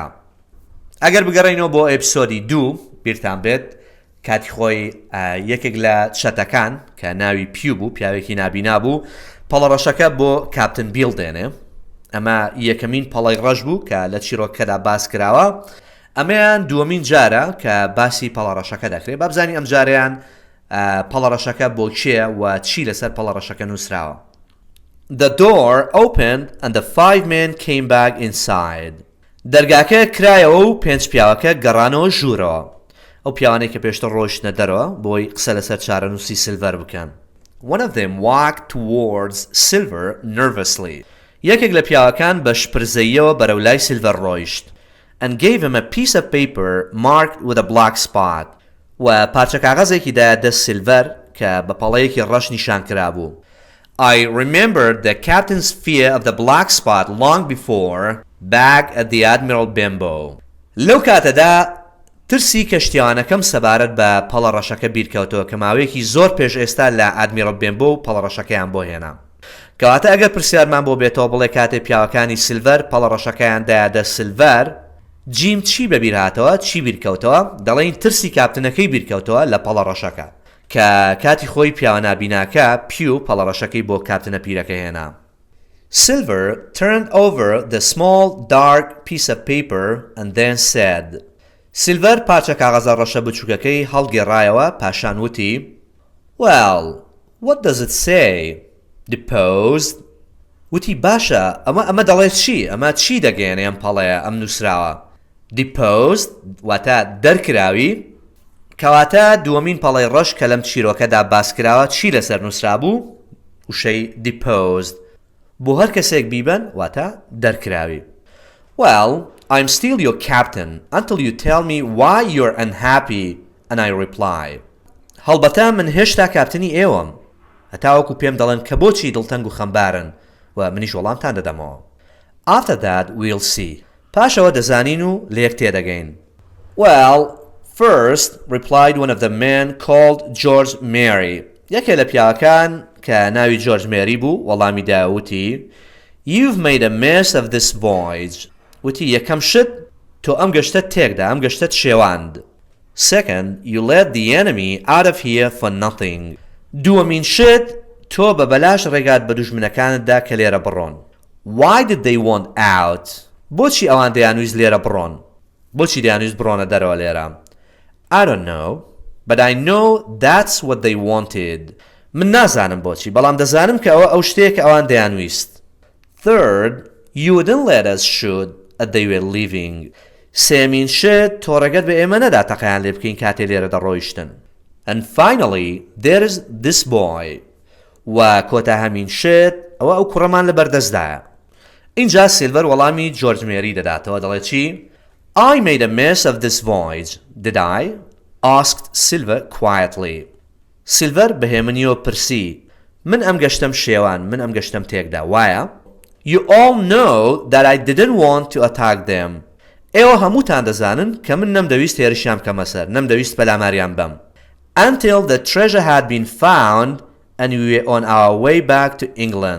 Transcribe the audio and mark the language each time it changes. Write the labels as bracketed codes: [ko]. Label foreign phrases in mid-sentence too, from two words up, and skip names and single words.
[ckb] ئەگەر بگەڕێنەوە بۆ ئێپیسۆدی 2 بیرتان بێت کاتی خۆی یەکێک لە چەتەکان کە ناوی پیو بوو پیاوێکی نابینا بوو پەڵە ڕەشەکە بۆ کاپتن بیل دێنێ. ئەمە یەکەمین پەڵەی ڕەش بوو کە لە چیرۆکەدا باس کراوە. ئەمەیان دووەمین جارە کە باسی پەڵە ڕەشەکە دەکرێت بابزانی ئەم جاریان پەڵە ڕەشەکە بۆ کێ و چی لەسەر پەڵە ڕەشەکە نووسراوە. [en] The door opened and the 5 men came back inside. [ckb] دەرگاکە کرایەوە و 5 پیاوەکە گەڕانەوە ژوورەوە. ئەو پیاوانەی کە پێشتر ڕۆیشتنە دەرەوە بۆی قسە لەسەر چارەنووسی سیلڤەر بکەن. [en] One of them walked towards Silver nervously. [ckb] یەکێک لە پیاوەکان بە شپرزەییەوە بەرەو لای سیلڤەر ڕۆیشت [en] and gave him a piece of paper marked with a black spot. [ckb] و پارچە کاغەزێکی دایە دەست سیلڤەر کە بە پەڵەیەکی ڕەش نیشان کرابوو. [en] I remembered the captain's fear of the black spot long before back at the Admiral Benbow. [ckb] لەو کاتەدا ترسی کەشتیوانەکەم سەبارەت بە پەڵە ڕەشەکە بیرکەوتەوە کە ماوەیەکی زۆر پێش ئێستا لە ئادمیرەڵ بێنبۆ و پەڵە ڕەشەکەیان بۆ هێنا. کەواتە ئەگەر پرسیارمان بۆ بێتەوە بڵێ کاتێ پیاوەکانی سیلڤەر پەڵە ڕەشەکەیان دایادە سیلڤەر جیم چی بەبیر هاتەوە چی بیرکەوتەوە دەڵێن ترسی کاپتنەکەی بیرکەوتەوە لە پەڵە ڕەشەکە کە کاتی خۆی پیاوە نابیناکە پیو پەڵە ڕەشەکەی بۆ کاپتنە پیرەکە هێنا. [en] Silver turned over the small dark piece of paper and then said. [ckb] سیلڤەر پارچە کاغەزە ڕەشە بچووکەکەی هەڵگێڕایەوە پاشان وتی [en] Well, what does it say? Deposed. [ckb] وتی باشە ئەمە دەڵێت چی؟ ئەمە چی دەگەێنێ ئەم پەڵەیە ئەم نووسراوە؟ Deposed واتە دەرکراوی کەواتە دووەمین پەڵەی ڕەش کە لەم چیرۆکەدا باسکراوە چی لەسەر نووسرابوو؟ وشەی deposed. بۆ هەر کەسێک بیبن واتە دەرکراوی. [en] Well, I'm still your captain until you tell me why you're unhappy and I reply. [ckb] هەڵبەتە من هێشتا کاپتنی ئێوەم هەتاوەکو پێم دەڵێن کە بۆچی دڵتەنگ و خەمبارن و منیش وەڵامتان دەدەمەوە. [en] After that we'll see. [ckb] پاشەوە دەزانین و لە یەک تێدەگەین. [en] Well, first, replied one of the men called George Mary. [ckb] یەکێ لە پیاوەکان کە ناوی جۆرج مێری بوو وەڵامی داوتی [en] You've made a mess of this voyage. [ckb] وتی یەکەم شت تۆ ئەم گەشتە تێکدا ئەم گەشتە شێواند. [en] Second, you let the enemy out of here for nothing. [ckb] دووەمین شت تۆ بە بەلاش ڕێگات بە دوژمنەکانتدا کە لێرە بڕۆن. [en] Why did they want out? [ckb] بۆچی ئەوان دەیانویست لێرە بڕۆن؟ بۆچی دەیانویست بڕۆنە دەرەوە لێرە؟ [en] I don't know, but I know that's what they wanted. [ckb] من نازانم بۆچی بەڵام دەزانم کە ئەوە ئەو شتەیە کە ئەوان دەیانویست. [en] Third, you wouldn't let us shoot as they were leaving. [ckb] سێمین شت تۆ ڕێگەت بە ئێمە نەدا تەقەیان لێ بکەین کاتێ لێرە دەڕۆیشتن. [en] And finally, there is this boy. [ckb] و کۆتا هەمین شت ئەوە ئەو کوڕەمان لە بەردەستدایە. اینجا سیلڤەر وەڵامی جۆرج مێری دەداتەوە دەڵێت چی؟ [en] I made a mess of this voyage, did I? asked Silver quietly. [ckb] سیلڤەر بەهێمنیەوە پرسی من ئەم گەشتم شێوان من ئەم گەشتم تێکدا وایە؟ [en] You all know that I didn't want to attack them. [ckb] ئێوە هەمووتان دەزانن کە من نەمدەویست هێرشیان بکەمە سەر نەمدەویست پەلاماریان بەم. [en] Until the treasure had been found and we were on our way back to England.